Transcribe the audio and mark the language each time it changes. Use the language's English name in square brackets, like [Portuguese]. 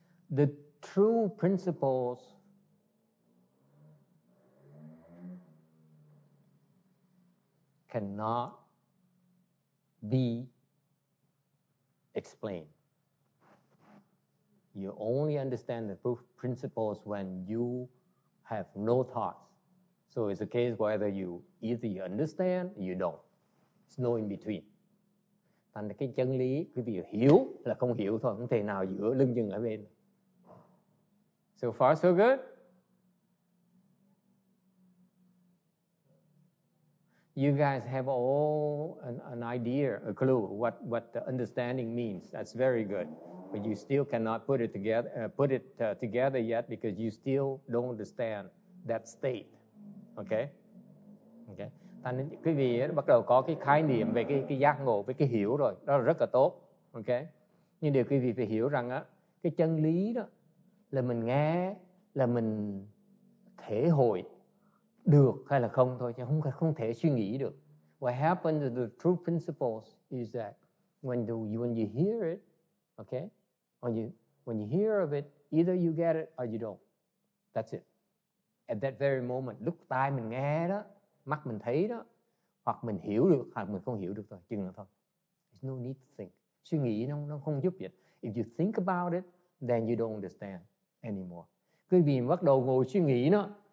[English] The true principles cannot be explained. You only understand the principles when you have no thoughts. So it's a case whether either you understand or you don't. It's no in between. [Vietnamese] Thành cái chân lý quý vị hiểu là không hiểu thôi, không thể nào giữa lưng chừng ở bên. [English] So far so good? You guys have all an idea, a clue what the understanding means. That's very good. But you still cannot put it together yet because you still don't understand that state. Okay? Okay. [Vietnamese] Thành quý vị bắt đầu có cái khái niệm về cái giác ngộ, với cái hiểu rồi, đó là rất là tốt. Okay? Nhưng điều quý vị phải hiểu rằng á, cái chân lý đó là mình nghe, là mình thể hội được hay là không thôi, chứ không thể suy nghĩ được. [English] What happens to the true principles is that when you hear it, okay, when you hear of it, either you get it or you don't. That's it. At that very moment, [Vietnamese] lúc tai mình nghe đó, mắt mình thấy đó, hoặc mình hiểu được hoặc mình không hiểu được thôi, chừng là thôi. [English] There's no need to think. [Vietnamese] Suy nghĩ nó không giúp gì. [English] If you think about it, then you don't understand anymore. [Vietnamese] Quý vị bắt đầu ngồi suy nghĩ nó.